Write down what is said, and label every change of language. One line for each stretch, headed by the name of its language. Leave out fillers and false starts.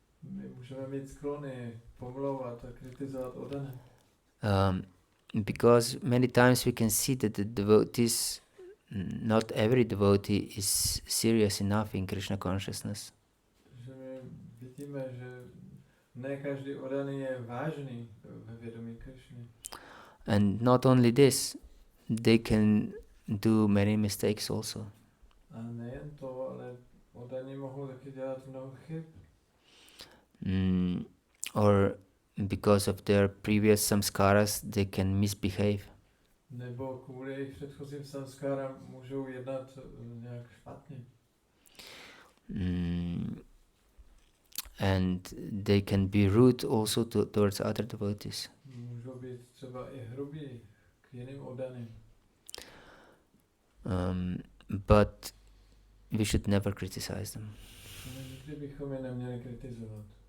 Czech: My můžeme mít sklony pomlouvat a kritizovat oddané.
English: Because many times we can see that the devotees, not every devotee is serious enough in Krishna consciousness.
Czech: Že my vidíme, že ne každý oddaný je vážný ve vědomí Krishny.
English: And not only this, they can do many mistakes also.
Czech: A nejen to, ale oddaní mohou taky dělat mnoho chyb.
English: Or because of their previous samskaras, they can misbehave.
Czech: Nebo kvůli jejich předchozím samskárám můžou jednat nějak špatně.
English: And they can be rude also towards other devotees.
Czech: Můžou být třeba i hrubí k jiným oddaným.
English: But we should never criticize them.
Czech: Nikdy bychom je neměli kritizovat.